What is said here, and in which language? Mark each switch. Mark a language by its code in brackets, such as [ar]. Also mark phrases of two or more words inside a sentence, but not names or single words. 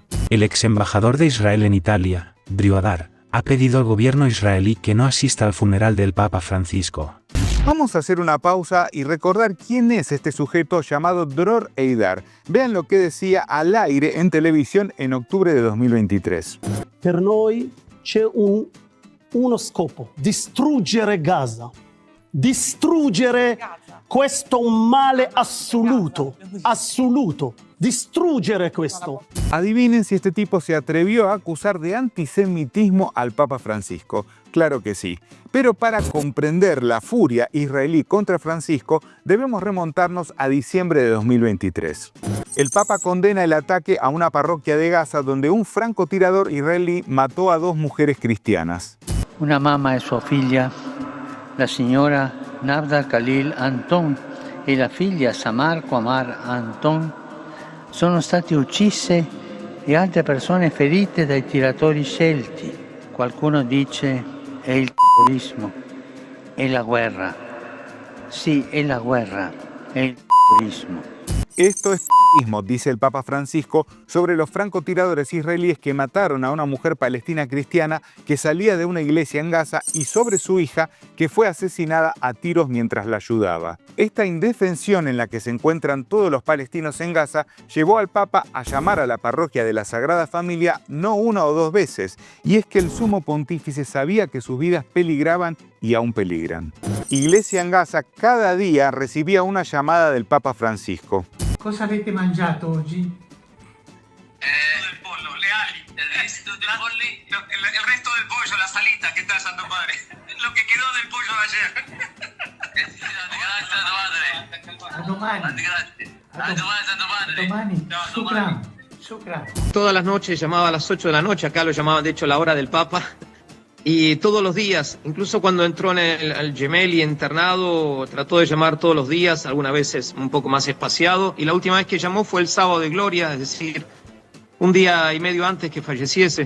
[es] El ex embajador de Israel en Italia, Briodar, ha pedido al gobierno israelí que no asista al funeral del Papa Francisco. Vamos a hacer una pausa y recordar quién es este sujeto llamado Dror Eidar. Vean lo que decía al aire en televisión en octubre de 2023. [it] Per noi c'è uno scopo: distruggere Gaza. Distruggere questo un male assoluto. Distruggere questo. [es] Adivinen si este tipo se atrevió a acusar de antisemitismo al Papa Francisco. Claro que sí. Pero para comprender la furia israelí contra Francisco, debemos remontarnos a diciembre de 2023. El Papa condena el ataque a una parroquia de Gaza donde un francotirador israelí mató a 2 mujeres cristianas. [it] Una mamma e sua figlia, la signora Navda Khalil Anton e la figlia Samar Qamar Anton, sono state uccise e altre persone ferite dai tiratori scelti. Qualcuno dice è il terrorismo, è la guerra. Sì, è la guerra, è il terrorismo. [es] Esto es dice el Papa Francisco, sobre los francotiradores israelíes que mataron a una mujer palestina cristiana que salía de una iglesia en Gaza y sobre su hija que fue asesinada a tiros mientras la ayudaba. Esta indefensión en la que se encuentran todos los palestinos en Gaza llevó al Papa a llamar a la parroquia de la Sagrada Familia no una o dos veces, y es que el sumo pontífice sabía que sus vidas peligraban y aún peligran. Iglesia en Gaza cada día recibía una llamada del Papa Francisco. [it] Cosa avete mangiato oggi? [es] El pollo, [it] le ali, [es] el resto del pollo, el resto del pollo, la salita que está Santo Padre, lo que quedó del pollo de ayer. [it] A domani. A domani. Shukran. [es] Todas las noches llamaba a las 8 de la noche, acá lo llamaban de hecho la hora del Papa. Y todos los días, incluso cuando entró en el Gemelli internado, trató de llamar todos los días, algunas veces un poco más espaciado. Y la última vez que llamó fue el sábado de Gloria, es decir, un día y medio antes que falleciese.